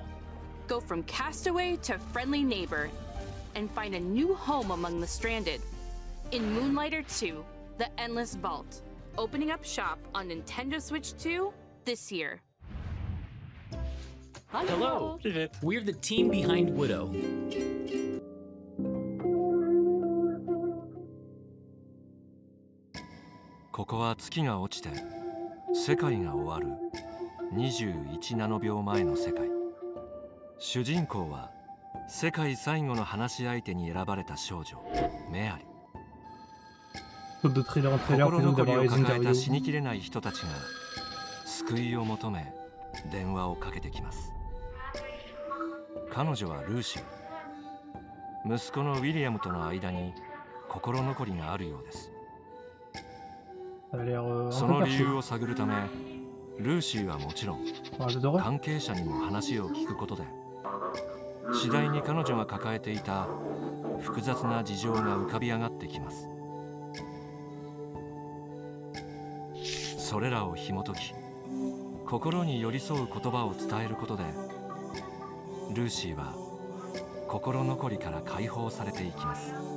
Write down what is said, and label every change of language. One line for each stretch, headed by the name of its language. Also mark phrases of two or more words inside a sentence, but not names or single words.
English: Go from castaway to friendly neighbor and find a new home among the stranded. In Moonlighter 2, The Endless Vault, opening up shop on Nintendo Switch 2 this year. Hello. We're the team behind Widow.
Japanese: ここは月が落ちて世界が終わる21ナノ秒前の世界。主人公は世界最後の話し相手に選ばれた少女メアリ。
French: Saute de trailer en trailer
Japanese: 心
French: plutôt que
Japanese: 残り
French: d'avoir
Japanese: を
French: les
Japanese: 抱えた
French: interviews.
Japanese: 死にきれない人たちが救いを求め電話をかけてきます。彼女はルーシー、息子のウィリアムとの間に心残りがあるようです。
French: Ça a l'air un
Japanese: そ
French: peu
Japanese: の理
French: perché.
Japanese: 由を探るため、ルーシーはもちろん
French: Un jeu d'horreur.
Japanese: 関係者にも話を聞くことで、次第に彼女が抱えていた複雑な事情が浮かび上がってきます。それらを紐解き、心に寄り添う言葉を伝えることで、ルーシーは心残りから解放されていきます。